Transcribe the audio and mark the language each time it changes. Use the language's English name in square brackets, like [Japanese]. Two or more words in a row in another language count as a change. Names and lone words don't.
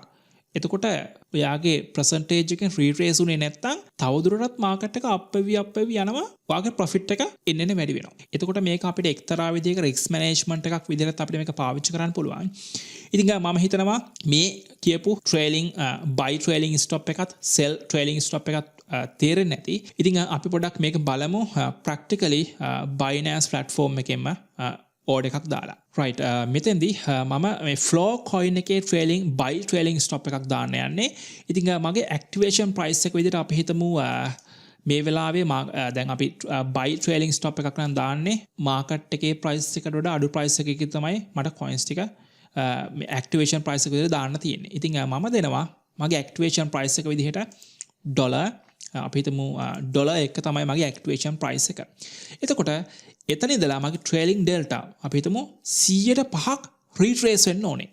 [Sinhala] එතකොට ඔයාගේ percentage එකෙන් රීට්‍රේස් උනේ නැත්නම් තවදුරටත් මාකට් එක අප් වෙවි යනවා. ඔයාගේ ප්‍රොෆිට් එක එන්න වැඩි වෙනවා. එතකොට මේක අපිට එක්තරා විදිහක [English] risk management [Sinhala] එකක් විදිහට අපිට මේක පාවිච්චි කරන්න පුළුවන්. ඉතින් මම හිතනවා මේ කියපු [English] trailing buy trailing stop [Sinhala] එකත් [English] sell trailing stop [Sinhala] එකත් තේරෙන්නේ නැති. ඉතින් අපි පොඩ්ඩක් මේක බලමු practically Binance platform එකෙන්ම order එකක් දාලා. right මෙතෙන්දී මම මේ [English] flow coin [Sinhala] එකේ [English] buy trailing stop [Sinhala] එකක් දාන්න යන්නේ. ඉතින් මගේ [English] activation price [Sinhala] එක විදිහට අපි හිතමු මේ වෙලාවේ දැන් අපි [English] buy trailing stop [Sinhala] එකක් නම් දාන්නේ market එකේ price එකට වඩා අඩු price එකකින් තමයි මට coins ටික මේ [English] activation price [Sinhala] එක විදිහට දාන්න තියෙන්නේ. ඉතින් මම දෙනවා මගේ [English] activation price [Sinhala] එක විදිහට $, අපි හිතමු $1 තමයි මගේ [English] activation price [Sinhala] එක. එතකොට එතන ඉඳලා මගේ [English] trailing delta [Sinhala] අපි හිතමු 105ක් retrace වෙන්න ඕනේ.